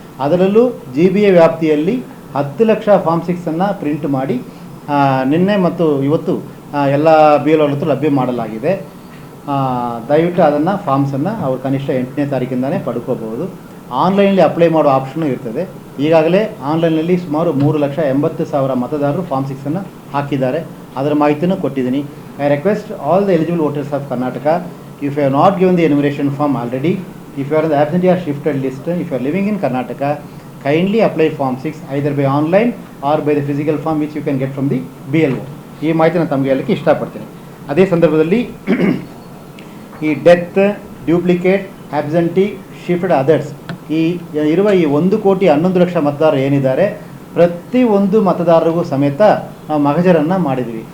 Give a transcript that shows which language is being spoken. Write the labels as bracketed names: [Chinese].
[Kannada] ಅದರಲ್ಲೂ GBA ವ್ಯಾಪ್ತಿಯಲ್ಲಿ 10 lakh form 6 print ಮಾಡಿ ನಿನ್ನೆ ಮತ್ತು ಇವತ್ತು ಎಲ್ಲ BLO ಹತ್ರ ಲಭ್ಯ ಮಾಡಲಾಗಿದೆ. ದಯವಿಟ್ಟು ಅದನ್ನು ಫಾರ್ಮ್ಸನ್ನು ಅವರು ಕನಿಷ್ಠ 8ನೇ ತಾರೀಕಿಂದಲೇ ಪಡ್ಕೋಬಹುದು. ಆನ್ಲೈನಲ್ಲಿ ಅಪ್ಲೈ ಮಾಡೋ ಆಪ್ಷನು ಇರ್ತದೆ. ಈಗಾಗಲೇ ಆನ್ಲೈನಲ್ಲಿ ಸುಮಾರು 3,80,000 ಮತದಾರರು ಫಾರ್ಮ್ 6 ಹಾಕಿದ್ದಾರೆ. ಅದರ ಮಾಹಿತಿನೂ ಕೊಟ್ಟಿದ್ದೀನಿ. [English] I request all the eligible voters of Karnataka, if you have not given the enumeration form already, if you are in the absentee or shifted list, if you are living in Karnataka, kindly apply form 6 either by online or by the physical form which you can get from the BLO. [Kannada] ಈ ಮಾಹಿತಿನ ತಮಗೆ ಹೇಳಲಿಕ್ಕೆ ಇಷ್ಟಪಡ್ತೀನಿ. ಅದೇ ಸಂದರ್ಭದಲ್ಲಿ ಈ death, duplicate, absentee, shifted others ಈ ಇರುವ ಈ 1,11,00,000 ಮತದಾರರು ಏನಿದ್ದಾರೆ, ಪ್ರತಿಯೊಂದು ಮತದಾರರಿಗೂ ಸಮೇತ ನಾವು ಮಗಜರನ್ನು ಮಾಡಿದ್ವಿ.